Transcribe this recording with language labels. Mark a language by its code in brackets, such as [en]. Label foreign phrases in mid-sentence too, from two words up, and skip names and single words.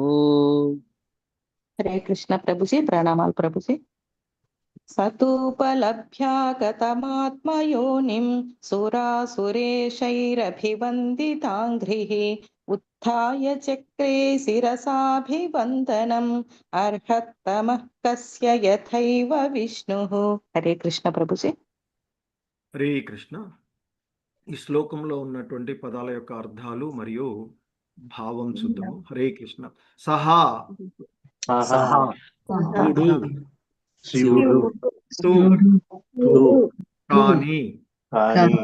[hi] हरे कृष्ण प्रभु जी प्रणामाल प्रभु जी [sa] सतोपलभ्यागतमात्मयोनिं सुरासुरेशैरभिवन्दितांग्रिः उत्थाय चक्रे शिरसाभिवन्दनम् अर्हत्तमः कस्य यथैव विष्णुः। [hi] हरे कृष्ण प्रभुजी। [te] హరే కృష్ణ. ఈ శ్లోకంలో ఉన్నటువంటి పదాల యొక్క అర్థాలు మరియు భావం చూద్దాము. హరే కృష్ణ. సహా సహా శివుడు, శివుడు తు కాని, కాని